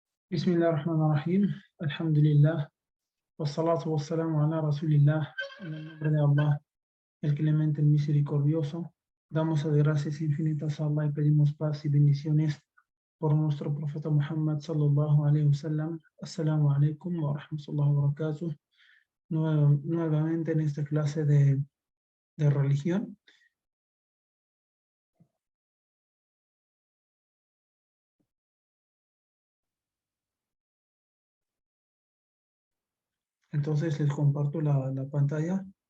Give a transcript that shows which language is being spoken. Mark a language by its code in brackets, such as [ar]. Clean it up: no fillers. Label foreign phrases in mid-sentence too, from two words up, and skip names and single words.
[ar] Bismillahirrahmanirrahim. Alhamdulillah. والصلاة والسلام على رسول الله. [es] En el nombre de Allah, el clemente, el misericordioso. Damos de gracias infinitas a Allah y pedimos paz y bendiciones por nuestro profeta Muhammad [ar] صلى الله عليه وسلم. السلام عليكم ورحمة الله وبركاته. [es] Nuevamente en esta clase de religión. Entonces les comparto la pantalla.